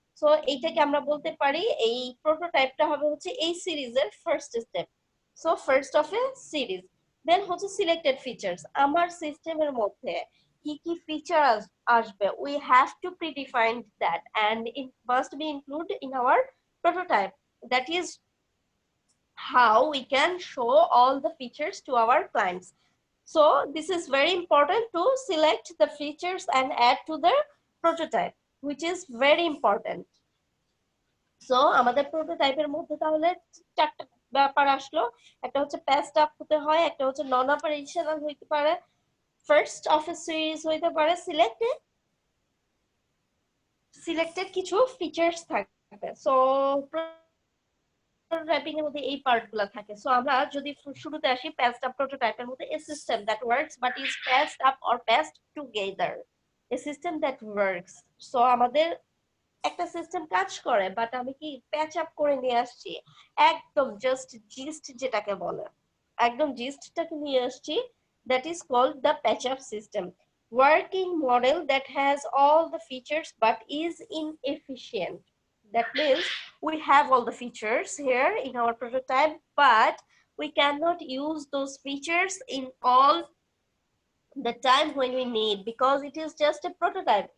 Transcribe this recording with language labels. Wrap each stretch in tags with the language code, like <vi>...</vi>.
<bn>So এইটাকে আমরা বলতে পারি এই প্রোটোটাইপটা হবে হচ্ছে এই সিরিজের first step.</bn> <en>So first of a series. Then হচ্ছে selected features.</en> <bn>আমার সিস্টেমের মধ্যে কি কি ফিচার আসবে,</bn> <en>We have to predefine that and it must be include in our prototype. That is how we can show all the features to our clients. So this is very important to select the features and add to the prototype, which is very important.</en> <bn>So আমাদের প্রোটোটাইপের মধ্যে তাহলে চারটা ব্যাপার আসলো। একটা হচ্ছে patched up হতে হয়, একটা হচ্ছে নন অপারেশনাল হইতে পারে, ফার্স্ট অফ এ সিরিজ হইতে পারে, সিলেক্টেড কিছু ফিচার্স থাকবে। সো প্রোটোটাইপিং এর মধ্যে এই পার্টগুলো থাকে।</bn> <en>so</en> <bn>আমরা যদি শুরুতে আসি প্যাচড আপ প্রোটোটাইপের মধ্যে,</bn> <en>A system that works but is patched up or patched together, a system that works.</en> <bn>So আমাদের একটা সিস্টেম কাজ করে, বাট আমি কি প্যাচ আপ করে নিয়ে আসছি, একদম জাস্ট জিস্ট যেটাকে বলে, একদম জিস্টটাকে নিয়ে আসছি,</bn> <en>That is called the patch up system. Working model that has all the features but is inefficient. That means we have all the features here in our prototype, but we cannot use those features in all the time when we need, because it is just a prototype.</en>